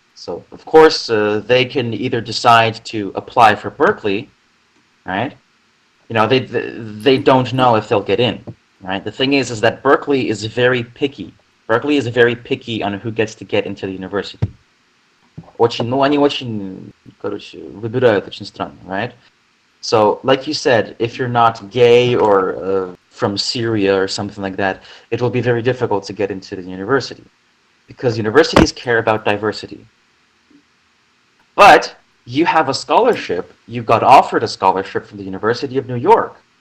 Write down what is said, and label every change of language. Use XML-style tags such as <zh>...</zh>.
<en>So of course they can either decide to apply for Berkeley, right? You know, they don't know if they'll get in, right? The thing is that Berkeley is very picky. Berkeley is very picky on who gets to get into the university.</en> <ru>Очень, ну, они очень, короче, выбирают очень странно,</ru> <en>right? So, like you said, if you're not gay or from Syria or something like that, it will be very difficult to get into the university because universities care about diversity. But you have a scholarship, you got offered a scholarship from the University of New York.</en>